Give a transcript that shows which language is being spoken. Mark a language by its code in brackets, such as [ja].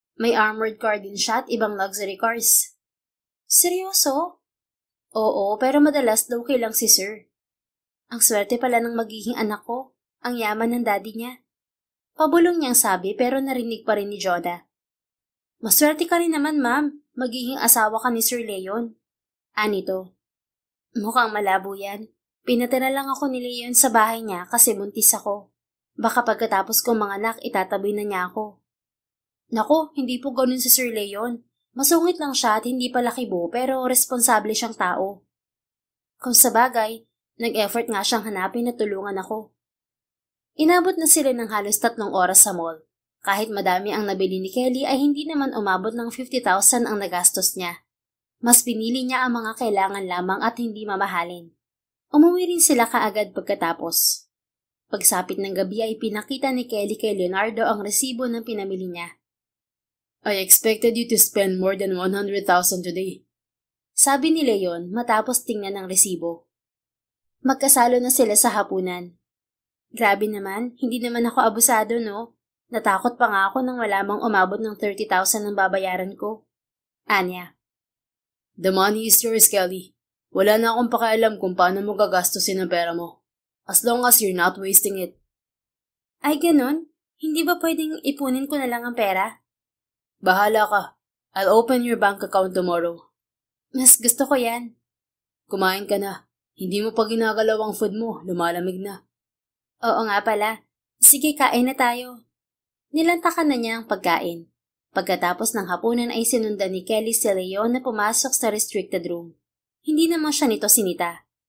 [tl] May armored car din siya at ibang luxury cars. Seryoso? Oo, pero madalas daw lang si Sir. Ang swerte pala ng magiging anak ko. Ang yaman ng daddy niya. Pabulong niyang sabi pero narinig pa rin ni Joda. Maswerte ka rin naman, ma'am. Magiging asawa ka ni Sir Leon. Anito. Mukhang malabo yan. Pinatira lang ako ni Leon sa bahay niya kasi buntis ako. Baka pagkatapos kong manganak, itataboy na niya ako. Nako, hindi po ganun si Sir Leon. Masungit lang siya at hindi pala kibo pero responsable siyang tao. Kung sa bagay, nag-effort nga siyang hanapin at tulungan ako. Inabot na sila ng halos 3 oras sa mall. Kahit madami ang nabili ni Kelly ay hindi naman umabot ng 50,000 ang nagastos niya. Mas pinili niya ang mga kailangan lamang at hindi mamahalin. Umuwi rin sila kaagad pagkatapos. Pagsapit ng gabi ay pinakita ni Kelly kay Leonardo ang resibo ng pinamili niya. [en] I expected you to spend more than 100,000 today. [tl] Sabi ni Leon matapos tingnan ang resibo. Magkasalo na sila sa hapunan. Grabe naman, hindi naman ako abusado, no? Natakot pa nga ako nang wala mang umabot ng 30,000 ang babayaran ko. Anya. [en] The money is yours, Kelly. [tl] Wala na akong pakialam kung paano mo gagastusin ang pera mo. [en] As long as you're not wasting it. [tl] Ay ganon? Hindi ba pwedeng ipunin ko na lang ang pera? Bahala ka. [en] I'll open your bank account tomorrow. [tl] Mas gusto ko yan. Kumain ka na. Hindi mo pa ginagalaw ang food mo. Lumalamig na. Oo nga pala. Sige, kain na tayo. Nilantakan na niya ang pagkain. Pagkatapos ng hapunan ay sinundan ni Kelly si Leon na pumasok sa restricted room. Hindi naman siya nito sinita.